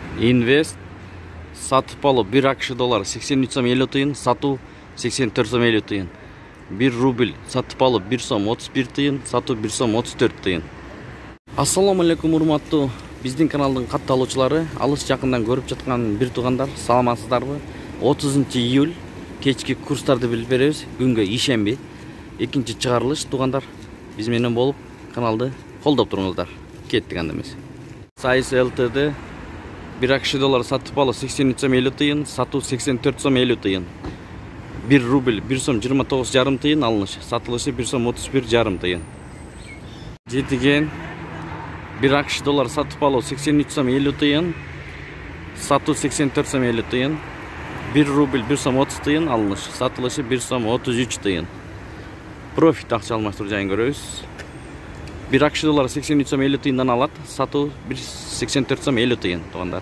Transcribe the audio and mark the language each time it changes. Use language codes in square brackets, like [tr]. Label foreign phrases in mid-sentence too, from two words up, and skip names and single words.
[ky] Инвест сатып алу 1 ақш доллар 83 сом 50 тиын, сату 84 сом 50 тиын. 1 рубль сатып алу 1 сом 31 тиын, сату 1 сом 34 тиын. [ar] السلام عليكم, [ky] урматтуу биздин каналдын катталуучулары, алыс жакындан көрүп жаткан бир туугандар, саламатсыздарбы? 30 июль кечки курстарды билип беребиз. Күнгө ишемби. Экинчи чыгарылыш туугандар биз менен болуп каналды колдоп туруңуздар. Кеттик анда эмес. Сайыс ЛТД 1 ақш доллар сатып алу 83 сом 50 тиын, сатуу 84 сом 50 тиын. 1 рубль 1 сом 29,5 тиын алыныш, сатылышы 1 сом 31,5 тиын. Жетиген 1 ақш доллар сатып алу 83 сом 50 тиын, сатуу 84 сом 50 тиын. 1 рубль 1 сом 30 тиын алыныш, сатылышы 1 сом 33 тиын. Профит акча алмаштыруу жайын көрөбүз. 1 ақш доллар 83 сом 50 тиындан алат, сатуу 84 сом 50 тиын туугандар.